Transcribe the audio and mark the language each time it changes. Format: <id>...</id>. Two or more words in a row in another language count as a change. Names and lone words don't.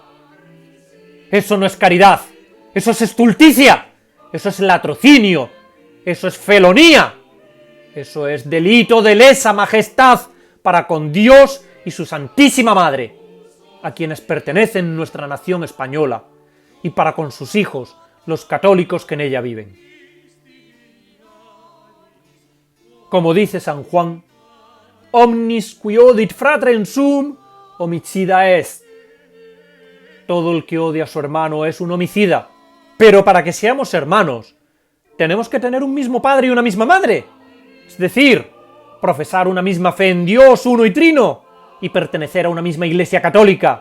<es>Eso no es caridad, eso es estulticia, eso es latrocinio, eso es felonía, eso es delito de lesa majestad para con Dios y su Santísima Madre, a quienes pertenecen nuestra nación española, y para con sus hijos, los católicos que en ella viven. Como dice San Juan,</es> <la>omnis qui odit fratrem sum, homicida est.</la> <es>Todo el que odia a su hermano es un homicida, pero para que seamos hermanos, tenemos que tener un mismo padre y una misma madre, es decir, profesar una misma fe en Dios uno y trino, y pertenecer a una misma iglesia católica.</es>